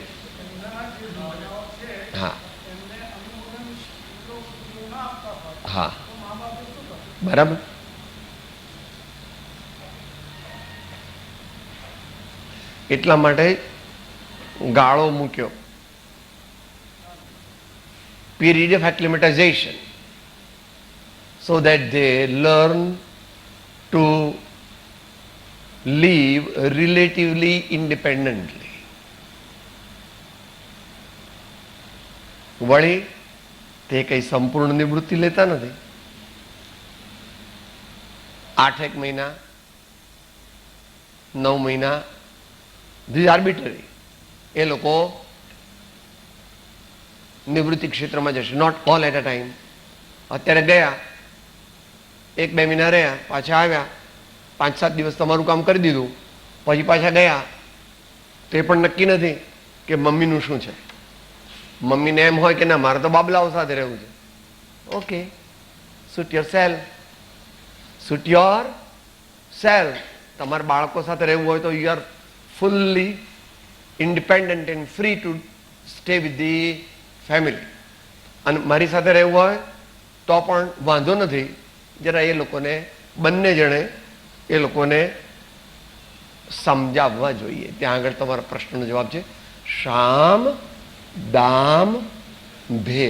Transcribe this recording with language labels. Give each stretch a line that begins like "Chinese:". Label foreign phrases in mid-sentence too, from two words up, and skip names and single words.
Gujarati: હા હા બરાબર. એટલા માટે ગાળો મૂક્યો,
English: period of acclimatization, so that they learn to live relatively independently.
Gujarati: વળી તે કઈ સંપૂર્ણ નિવૃત્તિ લેતા નથી. 8 મહિના, 9 મહિના,
English: this arbitrary.
Gujarati: એ લોકો નિવૃત્તિ ક્ષેત્રમાં જશે,
English: not all at a time.
Gujarati: અત્યારે ગયા, 1-2 મહિના રહ્યા, પાછા આવ્યા, 5-7 દિવસ તમારું કામ કરી દીધું, પછી પાછા ગયા. તો એ પણ નક્કી નથી કે મમ્મીનું શું છે. મમ્મીને એમ હોય કે ના, મારે તો બાબલાઓ સાથે રહેવું છે. ઓકે,
English: suit yourself, suit yourself.
Gujarati: તમારા બાળકો સાથે રહેવું હોય તો
English: you are fully independent and free to stay with the family.
Gujarati: અને મારી સાથે રહેવું હોય તો પણ વાંધો નથી. જરા એ લોકોને, બંને જણે એ લોકોને સમજાવવા જોઈએ. ત્યાં આગળ તમારા પ્રશ્નનો જવાબ છે શામ દામ ભેદ.